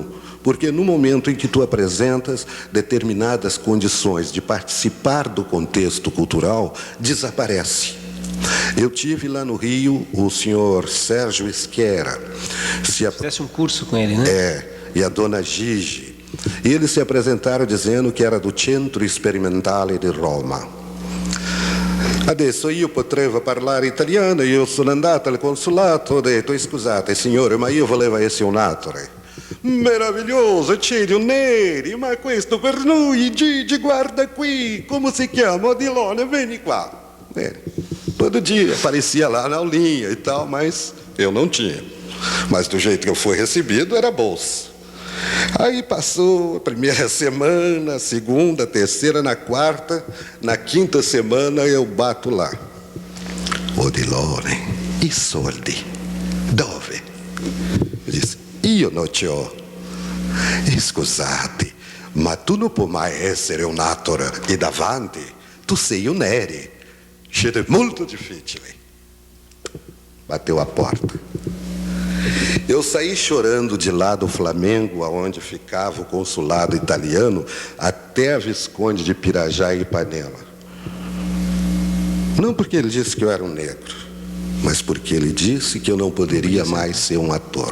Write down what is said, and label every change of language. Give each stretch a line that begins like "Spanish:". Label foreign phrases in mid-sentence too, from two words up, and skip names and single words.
Portuguese: Porque no momento em que tu apresentas determinadas condições de participar do contexto cultural, desaparece. Eu tive lá no Rio o senhor Sérgio Esquera. Fizesse um curso com ele, né? E a dona Gigi. E eles se apresentaram dizendo que era do Centro Sperimentale di Roma.
Italian: Adesso io potrei parlare italiano, io sono andato al consolato, ho detto scusate signore, ma io volevo essere un attore. Meraviglioso, Círio Neri, ma questo per noi, Gigi, guarda qui,
Portuguese: como se
Italian: chiama? Odilone,
Portuguese: vem qua. Todo dia aparecia lá na aulinha e tal, mas eu não tinha. Mas do jeito que eu fui recebido, era bolsa. Aí passou a primeira semana, a segunda, a terceira, na quarta, na quinta semana eu bato lá.
Italian: Odilone, i soldi, dove?
Portuguese: Eu disse,
Italian: io non ce ho. Scusate, ma tu non puoi mai essere un attore e davanti tu sei un Neri. Siete molto difficile.
Portuguese: Bateu a porta. Eu saí chorando de lá do Flamengo, aonde ficava o consulado italiano, até a Visconde de Pirajá e Ipanema. Não porque ele disse que eu era um negro, mas porque ele disse que eu não poderia mais ser um ator.